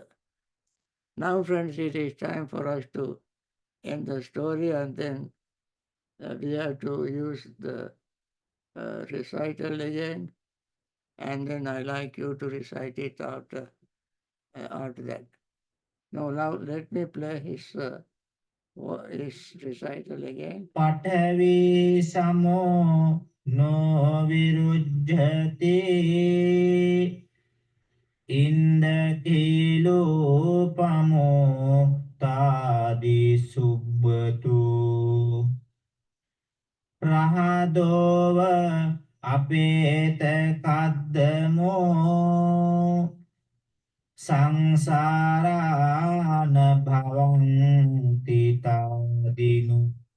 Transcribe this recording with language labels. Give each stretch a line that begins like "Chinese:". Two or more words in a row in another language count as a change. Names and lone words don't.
English: Now, friends, it is time for us to end the story, and then we have to use the recital again, and then I like you to recite it after that. Now, let me play his recital again.
Pali: Pathavi samo no virujjati indakilo pamo tadi subbatu rahadova apeta kaddamo sangsarana bhavanti tadinu.